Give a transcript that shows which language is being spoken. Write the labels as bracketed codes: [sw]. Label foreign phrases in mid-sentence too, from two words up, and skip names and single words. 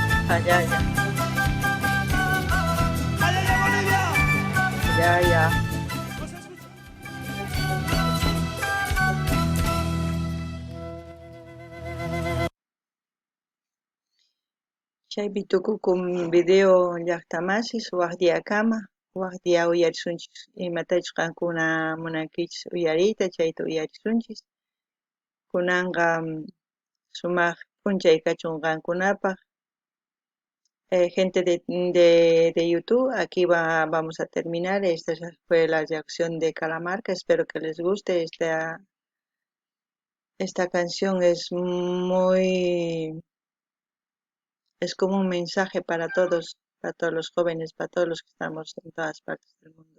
[es] Ya, ya, ¡Ay, ay, Bolivia! ya, ya. Pues escucha. [qu] Chaypi tukukum video llaqtamasis waqtiakama, waqtiya uyarisunchis imatachus qankuna munankichis uyariyta chayta uyarisunchis. Kunanqa sumaq p'unchay kachun qankunapaq. [es] Gente de YouTube, aquí vamos a terminar. Esta ya fue la reacción de Calamarca. Espero que les guste. Esta canción es como un mensaje para todos los jóvenes, para todos los que estamos en todas partes del mundo.